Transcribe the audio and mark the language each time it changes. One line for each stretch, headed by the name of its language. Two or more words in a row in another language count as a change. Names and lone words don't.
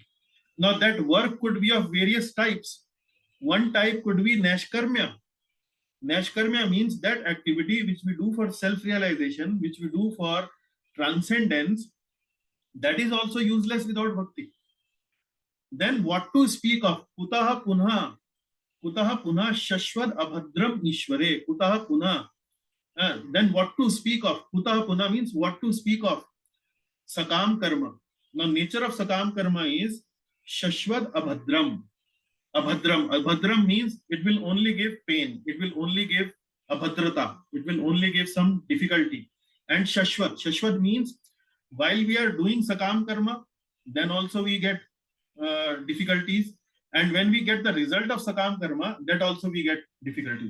English: Now that work could be of various types. One type could be Nashkarmya. Nashkarmya means that activity which we do for self-realization, which we do for transcendence, that is also useless without bhakti. Then what to speak of?
Sanskrit: कुतः पुनः शश्वद् अभद्रम् ईश्वरे. कुतः पुनः.
English: Then what to speak of?
Sanskrit: कुतः पुनः
English: means what to speak of?
Sanskrit: सकाम कर्म.
English: Now nature of
Sanskrit: सकाम कर्म
English: is
Sanskrit: शश्वद् अभद्रम्.
English: Abhadram means it will only give pain. It will only give abhadrata. It will only give some difficulty. And shashwat means while we are doing
Sanskrit: सकाम कर्म,
English: then also we get difficulties. And when we get the result of
Sanskrit: सकाम कर्म,
English: that also we get difficulties.